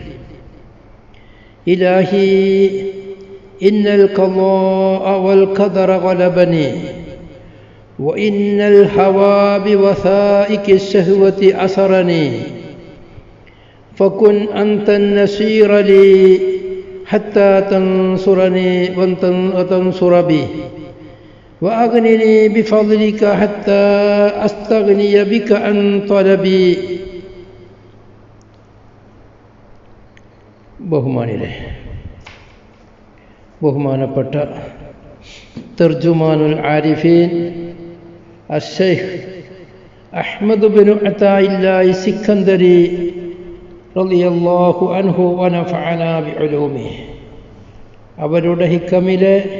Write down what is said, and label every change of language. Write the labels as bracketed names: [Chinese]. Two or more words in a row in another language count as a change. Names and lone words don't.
[Arabic] إلهي إن القضاء والقدر غلبني وإن الهوى بوثائق الشهوة أسرني فكن أنت النصير لي حتى تنصرني وتنصر بي وأغنني بفضلك حتى أستغني بك عن طلبي. [Malayalam] ബഹുമാനപ്പെട്ട തർജുമാനുൽ ആരിഫീൻ അശ്ശൈഖ് അഹ്മദ് ബിനു അതാഇല്ലാഹി സിക്കന്ദരി [Arabic] رضي الله عنه ونفعنا بعلومه [Malayalam] അവരുടെ ഹിക്കമിലെ